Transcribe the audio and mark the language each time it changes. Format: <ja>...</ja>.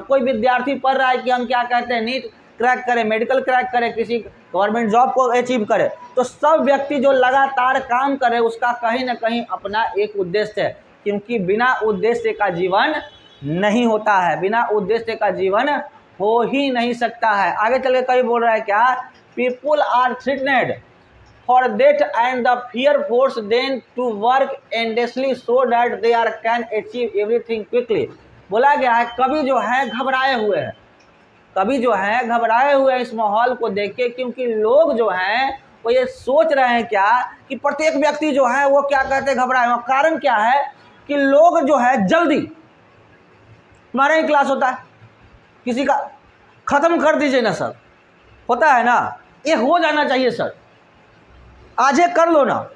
<hi>कोई विद्यार्थी पढ़ रहा है कि हम क्या कहते हैं, नीट क्रैक करें, मेडिकल क्रैक करें, किसी गवर्नमेंट जॉब को अचीव करें। तो सब व्यक्ति जो लगातार काम करे उसका कहीं ना कहीं अपना एक उद्देश्य है, क्योंकि बिना उद्देश्य का जीवन नहीं होता है, बिना उद्देश्य का जीवन हो ही नहीं सकता है। आगे चल के कभी बोल रहा है क्या,</hi> <en>People are threatened for that and the fear force them to work endlessly so that they are can achieve everything quickly।</en> <hi>बोला गया है कभी जो है घबराए हुए हैं, कभी जो है घबराए हुए हैं इस माहौल को देख के, क्योंकि लोग जो हैं वो ये सोच रहे हैं क्या कि प्रत्येक व्यक्ति जो है वो क्या कहते हैं, घबराए हुए। कारण क्या है कि लोग जो है जल्दी, हमारा ही क्लास होता है, किसी का खत्म कर दीजिए ना सर, होता है ना, ये हो जाना चाहिए सर, आज ये कर लो ना।</hi>